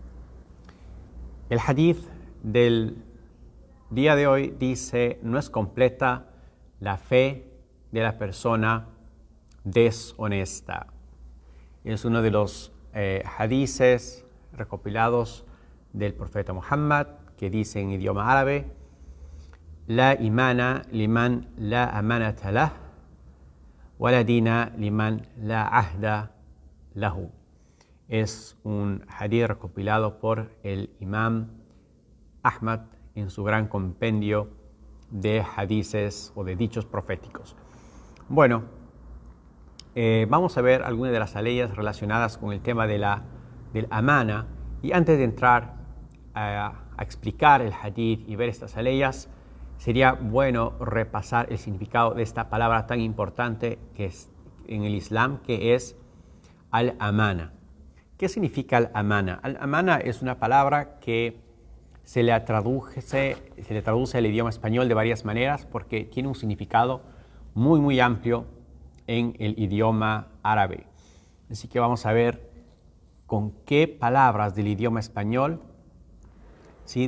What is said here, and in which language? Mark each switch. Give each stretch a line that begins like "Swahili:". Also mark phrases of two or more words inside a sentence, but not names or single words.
Spanish: El hadith del día de hoy dice: no es completa la fe de la persona deshonesta. Es uno de los hadices recopilados del profeta Muhammad que dice en idioma árabe:
Arabic: لا إيمان لمن لا أمانة له، ولا دين لمن لا عهد له.
Spanish: Es un hadith recopilado por el imam Ahmad en su gran compendio de hadices o de dichos proféticos. Bueno, vamos a ver algunas de las aleyas relacionadas con el tema del amana. Y antes de entrar a explicar el hadith y ver estas aleyas, sería bueno repasar el significado de esta palabra tan importante que es en el Islam, que es al-amana. ¿Qué significa al-amana? Al-amana es una palabra que se le traduce al idioma español de varias maneras porque tiene un significado muy, muy amplio en el idioma árabe. Así que vamos a ver con qué palabras del idioma español, ¿sí?